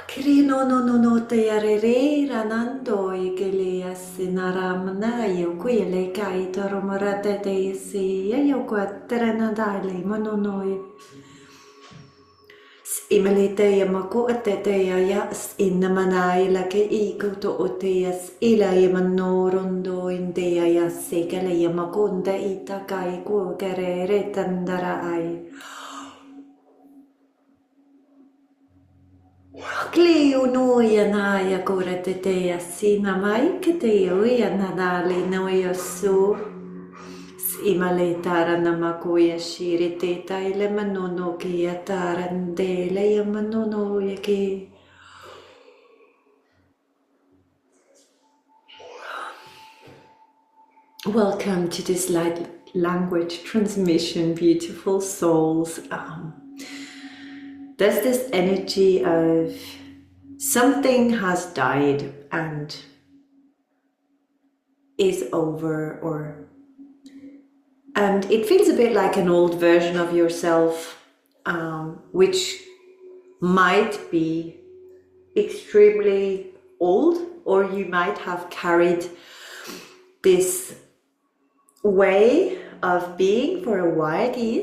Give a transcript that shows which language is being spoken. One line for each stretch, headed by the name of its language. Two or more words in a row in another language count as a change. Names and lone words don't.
English: no te arere ranando I che le assinaramna io qui le kai toromarate te si io qua terenadale manonoi Imelite ya mako atete ya inna manai la ke I kuto oteas ila ya manorondo indea ya sekele ya makonda itakai ku kerere tandara ai Cleo noia naia cura te te asina mai que te oia nadale noia su imale tara namakoia shiri te taile manono ki atara ndele ya manono ya ki Welcome to this light language transmission, beautiful souls. There's this energy of something has died and is over, and it feels a bit like an old version of yourself, which might be extremely old, or you might have carried this way of being for a while.